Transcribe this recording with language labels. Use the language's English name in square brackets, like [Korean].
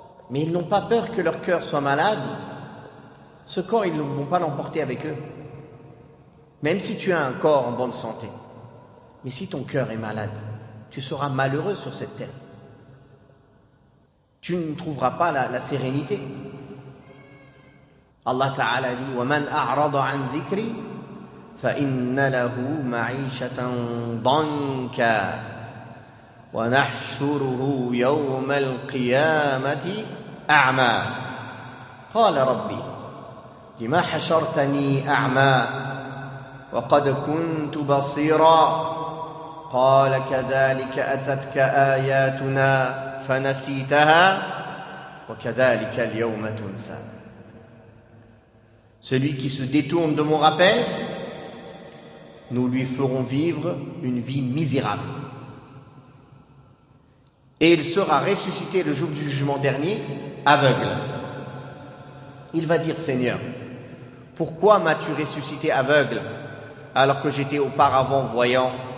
[French] Mais ils n'ont pas peur que leur cœur soit malade. Ce corps, ils ne vont pas l'emporter avec eux. Même si tu as un corps en bonne santé. Mais si ton cœur est malade, tu seras malheureux sur cette terre. Tu ne trouveras pas la sérénité. Allah Ta'ala dit [Arabic] وَمَنْ أَعْرَضَ عَنْ ذِكْرِ فَإِنَّ لَهُ مَعِيشَةً ضَنْكَ وَنَحْشُرُهُ يَوْمَ الْقِيَامَةِ أَعْمَى قَالَ رَبِّي لما حشرتني أعمى وقد كنت بصيرا قال كذلك أتتك آياتنا فنسيتها وكذلك اليوم تنسى. [French] Celui qui se détourne de mon rappel, nous lui ferons vivre une vie misérable. Et il sera ressuscité le jour du jugement dernier, aveugle. Il va dire, Seigneur, pourquoi m'as-tu ressuscité aveugle alors que j'étais auparavant voyant?